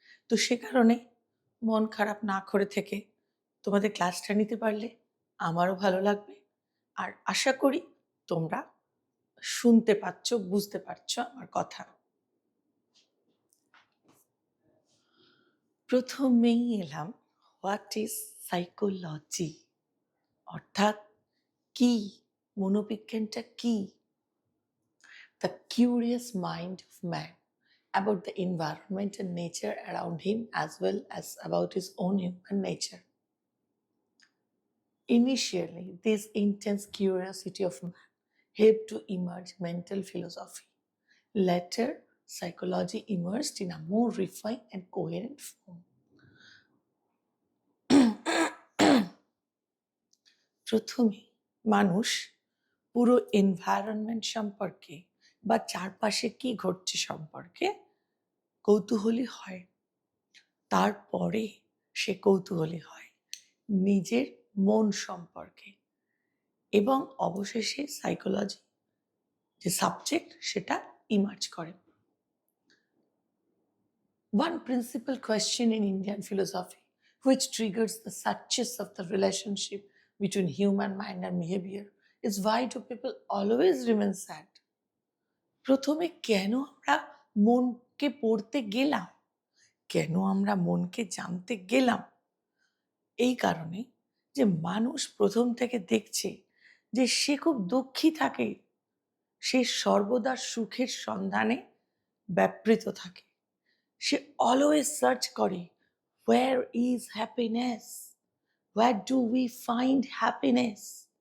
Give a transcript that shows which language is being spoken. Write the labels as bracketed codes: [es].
[bn] তো সে কারণে মন খারাপ না করে থেকে তোমাদের ক্লাসটা নিতে পারলে আমারও ভালো লাগবে, আর আশা করি তোমরা শুনতে পাচ্ছ, বুঝতে পারছো আমার কথা। প্রথমেই এলাম, [en] what is psychology, [bn] অর্থাৎ কি, মনোবিজ্ঞানটা কি? The curious mind of man about the environment and nature around him as well as about his own human nature. Initially, this intense curiosity of man helped to emerge mental philosophy. Later, psychology emerged in a more refined and coherent form. প্রথমে মানুষ পুরো environment সম্পর্কে বা চারপাশে কি ঘটছে সম্পর্কে কৌতূহলী হয়, তারপরে সে কৌতূহলী হয় নিজের মন সম্পর্কে, এবং অবশেষে সাইকোলজি যে সাবজেক্ট সেটা ইমার্জ করে। [en] One principal question in Indian philosophy which triggers the success of the relationship between human mind and behavior is why do people always remain sad? [bn] প্রথমে কেন আমরা মনকে পড়তে গেলাম, কেন আমরা মনকে জানতে গেলাম? এই কারণে যে মানুষ প্রথম থেকে দেখছে যে সে খুব দুঃখী থাকে, সে সর্বদা সুখের সন্ধানে ব্যাপৃত থাকে, সে অলওয়েজ সার্চ করে [en] where is happiness, where do we find happiness।